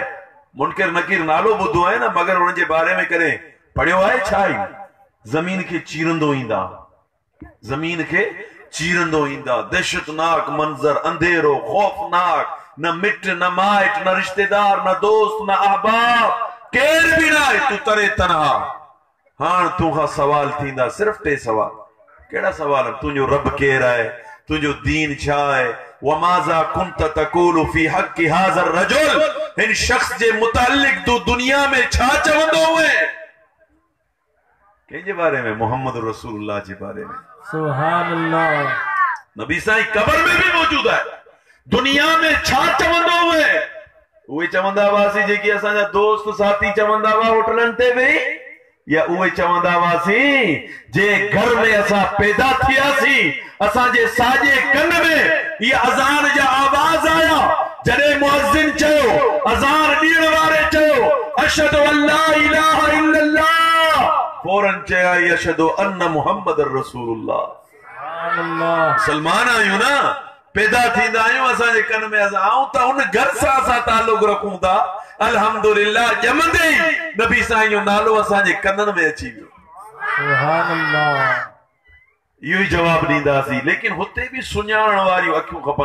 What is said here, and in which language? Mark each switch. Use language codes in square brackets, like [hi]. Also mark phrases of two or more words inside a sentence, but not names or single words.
[sd] मुनकिर नकीर नालो ॿुधो आहे न, मगर हुन जे बारे में कॾहिं पढ़ियो आहे छा? ज़मीन खे चीरंदो ईंदा, ज़मीन खे चीरंदो ईंदा। दहशतनाक मंजर, अंधेरो, खौफनाक, न मिट न माइट न रिश्तेदार न दोस्त न अहबाब, केर भी ना है, तू तरे तनहा। हां तूं सवाल थींदा सिर्फ टे सवाल। केड़ा सवाल? तुंहिंजो रब केर आहे? तुंहिंजो दीन छा आहे? [ar] وماذا كنت تقول في حق هذا الرجل, [sd] इन शख्स जे मुतालिक तू दुनिया में छा चवंदो हुए? कंहिंजे बारे में? मोहम्मद रसूलुल्लाह जे बारे में। [ar] سبحان الله. [sd] नबी साईं कब्र में भी मौजूद है। दुनिया में छा चवंदो हुए? उहे चवंदा हुआसीं जेकी असांजा दोस्त साथी चवंदा हुआ होटलन ते वेही, या उहे चवंदा हुआसीं जे घर में असां पैदा थियासीं, असांजे साॼे कन में ये अज़ान जा आवाज आया जॾहिं मुअज़्ज़िन चयो, अज़ान ॾियण वारे चयो [ar] أشهد أن لا إله إلا الله, [sd] फौरन चया [ar] أشهد أن محمد رسول الله. سبحان الله. [sd] मुसलमान आहियूं न, पैदा थींदा आहियूं असांजे कन में आऊं त उन घर सां असां ताल्लुक रखूं था। अल्हम्दुलिल्लाह ॼमंदे ई नबी साईं जो नालो असांजे कननि में अची वियो। [ar] سبحان الله. [sd] इहो ई जवाब ॾींदासीं, लेकिन हुते बि सुञाणण वारियूं अखियूं खपनि।